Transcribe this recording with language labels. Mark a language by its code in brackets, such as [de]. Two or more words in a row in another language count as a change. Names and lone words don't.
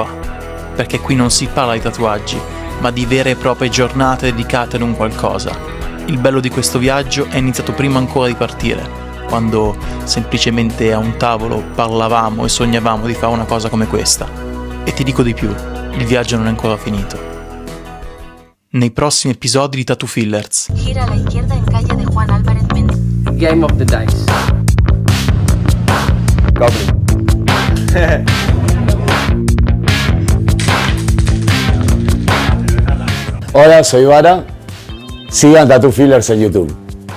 [it] Perché qui non si parla di tatuaggi, ma di vere e proprie giornate dedicate ad un qualcosa. Il bello di questo viaggio è iniziato prima ancora di partire, quando semplicemente a un tavolo parlavamo e sognavamo di fare una cosa come questa. E ti dico di più, il viaggio non è ancora finito. Nei prossimi episodi di Tattoo Fillers. [es] Gira a la izquierda en calle de Juan Álvarez Méndez. Game of the Dice. Goblin. Hola, soy Vara. Sigan Tattoo Fillers en YouTube.